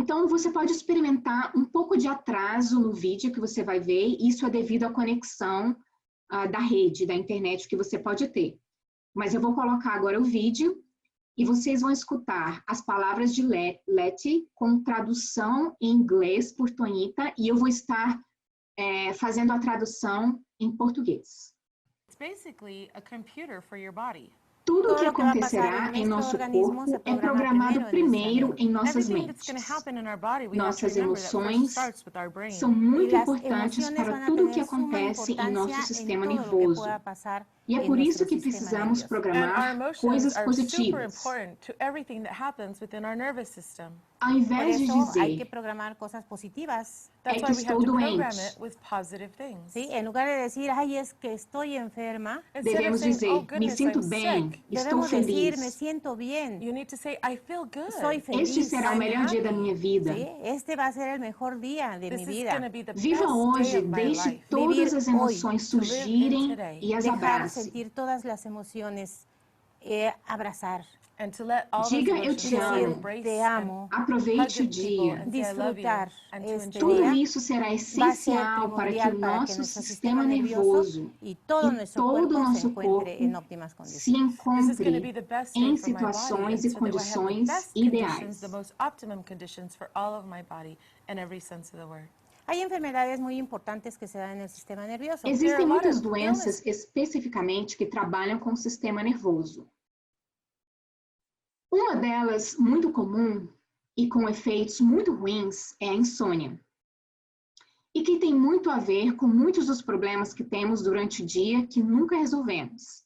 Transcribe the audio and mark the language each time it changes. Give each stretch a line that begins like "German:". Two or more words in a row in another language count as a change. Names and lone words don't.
Portuguese: Então, você pode experimentar um pouco de atraso no vídeo que você vai ver, isso é devido à conexão da rede, da internet que você pode ter. Mas eu vou colocar agora o vídeo e vocês vão escutar as palavras de Leti com tradução em inglês por Tonita e eu vou estar fazendo a tradução em português.
English: It's basically a computer for your body.
Portuguese: Tudo o que acontecerá em nosso corpo é programado primeiro em nossas mentes. Nossas emoções são muito importantes para tudo o que acontece em nosso sistema nervoso. E é por isso que precisamos programar coisas positivas. Ao invés de dizer, é que estou doente,
Spanish: Sí, en lugar de decir, ay, es que estoy enferma,
Portuguese: devemos dizer, me sinto bem, estou
Spanish: debemos decir, me
Portuguese: feliz.
Spanish: siento bien,
English: You need to say, I feel good.
Spanish: soy feliz.
Portuguese: Este será o melhor dia da minha vida.
Spanish: Sí, este va a ser el mejor día de mi
English: This is
Spanish: vida.
English: going to be the
Portuguese: Viva
English: best
Portuguese: hoje,
English: day of my
Portuguese: deixe
English: life.
Portuguese: todas
Spanish: Vivir
Portuguese: as
Spanish: hoy,
Portuguese: emoções
English: to live in
Portuguese: surgirem
English: today.
Portuguese: e as
Spanish: Dejar
Portuguese: abrace.
Spanish: sentir todas las emociones, abrazar,
English: And to let all
Portuguese: Diga,
English: those
Portuguese: eu te
English: emotions
Portuguese: amo.
English: embrace
Spanish: te amo,
Portuguese: Aproveite o
English: hug people
Portuguese: dia.
English: and say, I love you,
Spanish: disfrutar
English: and to
Spanish: este
English: enjoy
Portuguese: Tudo
Spanish: día.
Portuguese: isso será
Spanish: Va a ser
Portuguese: essencial para que o
Spanish: primordial para que
Portuguese: nosso
Spanish: nuestro
Portuguese: sistema
Spanish: sistema nervioso
Portuguese: nervoso
Spanish: y todo
Portuguese: e
Spanish: nuestro
Portuguese: todo o
Spanish: cuerpo se
Portuguese: nosso
Spanish: encuentre en
Portuguese: corpo
Spanish: óptimas
Portuguese: se
Spanish: condiciones.
English: This is going to
Portuguese: encontre
English: be the best
Portuguese: em
English: day for my body,
Portuguese: situações e
English: and so that I have the
Portuguese: condições
English: best conditions,
Portuguese: ideais.
English: the most optimum conditions for all of my body in every sense of the word.
Spanish: Hay enfermedades muy importantes que se dan en el sistema nervioso.
Portuguese: Existem muitas
English: of
Portuguese: doenças especificamente que trabalham com o sistema nervoso. Uma delas, muito comum e com efeitos muito ruins, é a insônia. E que tem muito a ver com muitos dos problemas que temos durante o dia que nunca resolvemos.